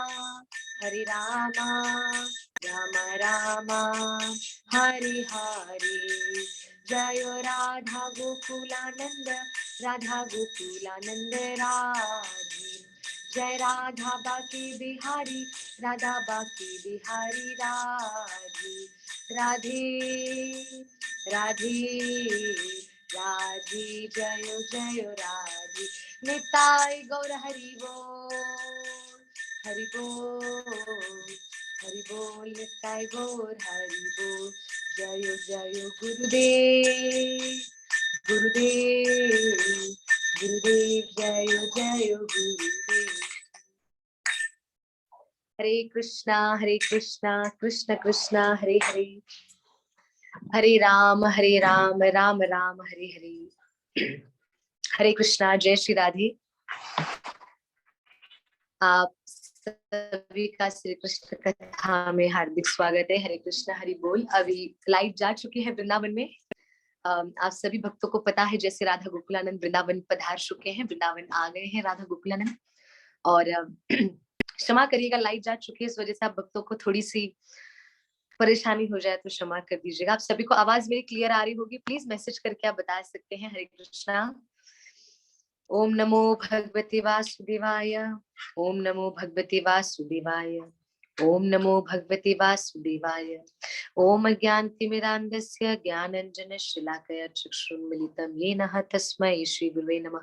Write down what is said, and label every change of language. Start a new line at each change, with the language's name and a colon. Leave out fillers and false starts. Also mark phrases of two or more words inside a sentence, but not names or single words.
Hindi: राम राम हरे हरे जय राधा गोकुलानंद राधे जय राधा बाकी बिहारी राधा बाकी बिहारी राधे राधे राधे जय जय राधे निताय गौर हरि बोल निताय गौर हरि बोल जय जय गुरुदेव जय जय गुरुदेव हरे कृष्णा कृष्ण कृष्ण हरे हरे हरे राम राम राम हरे हरे हरे कृष्णा जय श्री राधे। आप सभी का श्री कृष्ण कथा में हार्दिक स्वागत है। हरे कृष्णा हरि बोल। अभी लाइट जा चुकी है वृंदावन में। आप सभी भक्तों को पता है जैसे राधा गोकुलानंद वृंदावन पधार चुके हैं, वृंदावन आ गए हैं राधा गोकुलानंद। और क्षमा करिएगा लाइट जा चुकी है, इस वजह से आप भक्तों को थोड़ी सी परेशानी हो जाए तो क्षमा कर दीजिएगा। आप सभी को आवाज मेरी क्लियर आ रही होगी,
English: please message
Hindi: करके आप बता सकते हैं। हरे कृष्णा।
Sanskrit: ओम नमो भगवते वासुदेवाय ओम नमो भगवते वासुदेवाय ओम नमो भगवते वासुदेवाय ओम अज्ञानतिमिरान्धस्य ज्ञानाञ्जनशलाकया चक्षुरुन्मीलितं येन तस्मै श्री गुरुवे नमः।